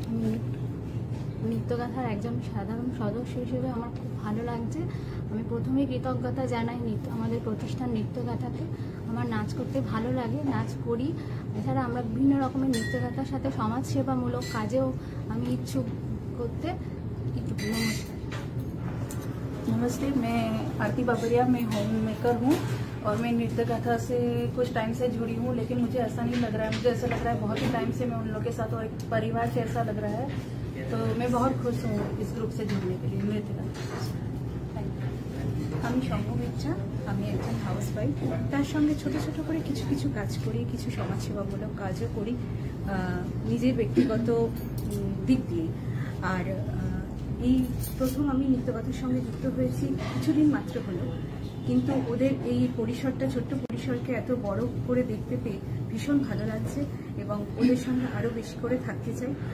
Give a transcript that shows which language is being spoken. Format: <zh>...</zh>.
<bn>আমি নৃত্যগাথার একজন সাধারণ সদস্য হিসেবে আমার খুব ভালো লাগছে। আমি প্রথমেই কৃতজ্ঞতা জানাই আমাদের প্রতিষ্ঠান নৃত্যগাথাকে। আমার নাচ করতে ভালো লাগে, নাচ করি। এছাড়া আমরা বিভিন্ন রকমের নৃত্যকথার সাথে সমাজসেবামূলক কাজেও আমি ইচ্ছুক করতে। নমস্কার।</bn> <hi>नमस्ते, मैं आरती बाबरिया, मैं होम मेकर हूँ और मैं नृत्य कथा से कुछ टाइम से जुड़ी हूँ, लेकिन मुझे ऐसा नहीं लग रहा है, मुझे ऐसा लग रहा है बहुत ही टाइम से मैं उन लोगों के साथ और एक परिवार से ऐसा लग रहा है। तो मैं बहुत खुश हूँ इस ग्रुप से जुड़ने के लिए नृत्य कथा।</hi> <bn>আমি সম্ভবিচ্ছা, আমি একজন হাউসওয়াইফ, তার সঙ্গে ছোট ছোট করে কিছু কিছু কাজ করি, কিছু সমাজসেবামূলক কাজও করি নিজের ব্যক্তিগত দিক দিয়ে। আর এই প্রথম আমি নৃত্যকথার সঙ্গে যুক্ত হয়েছি, কিছুদিন মাত্র হলো, কিন্তু ওদের এই পরিসরটা, ছোট্ট পরিসরকে এত বড় করে দেখতে পেয়ে ভীষণ ভালো লাগছে এবং ওদের সঙ্গে আরও বেশি করে থাকতে চাই।</bn>